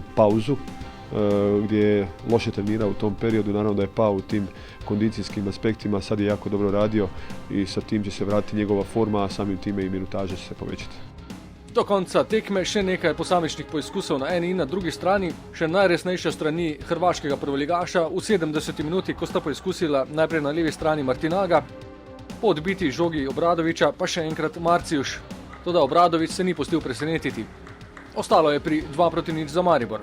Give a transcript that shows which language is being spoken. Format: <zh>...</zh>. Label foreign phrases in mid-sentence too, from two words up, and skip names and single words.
<hr>pauzu gdje je loše trenirao u tom periodu, naravno da je pao u tim kondicijskim aspektima, sad je jako dobro radio i sa tim će se vratiti njegova forma, a samim time i minutaža će se povećati.</hr> <sl>Do konca tekme še nekaj posamičnih poizkusov na eni in na drugi strani, še najresnejša strani hrvaškega prvoligaša v 70. minuti, ko sta poizkusila najprej na levi strani Martinaga, po odbiti žogi Obradovića pa še enkrat Marcijuš. Toda Obradović se ni pustil presenetiti. Ostalo je pri 2-0 za Maribor.</sl>